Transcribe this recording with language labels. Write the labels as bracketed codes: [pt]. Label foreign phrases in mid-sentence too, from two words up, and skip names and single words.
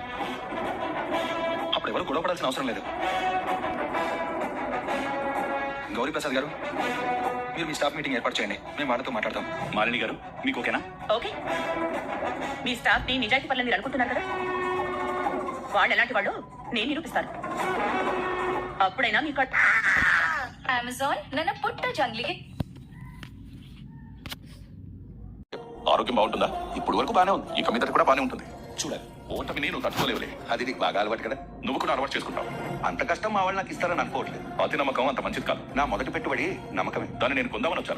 [te] అప్పుడు ఎవరు గొడవ పడాల్సిన అవసరం లేదు. గౌరీ ప్రసాద్ గారు, మీరు మీ స్టాఫ్ మీటింగ్ ఏర్పాటు చేయండి, మేము వాళ్ళతో మాట్లాడతాం. మాలిని గారు మీకు ఓకేనా? ఓకే. మీ స్టాఫ్ ని నిజాయితీ పనులు మీరు అనుకుంటున్నారు కదా, వాళ్ళు ఎలాంటి వాళ్ళు నేను నిరూపిస్తాను. అప్పుడైనా మీకు [kn] అమెజాన్ ನನ್ನ ಪುಟ್ಟ ಜಂಗ್ಲಿಗೆ [te] ఆరోగ్యం బాగుంటుందా? ఇప్పుడు వరకు బాగానే ఉంది, ఇక మీదట కూడా బాగానే ఉంటుంది. చూడాలి, ఓటమి నేను తట్టుకోలేవులే. అది నీకు బాగా అలవాటు కదా, నువ్వు కూడా అలవాటు చేసుకుంటావు. అంత కష్టం మా వాళ్ళు నాకు ఇస్తారని అనుకోవట్లేదు. అతి నమ్మకం అంత మంచిది కాదు. నా మొదటి పెట్టుబడి నమ్మకమే. దాన్ని నేను కొందామని వచ్చాను.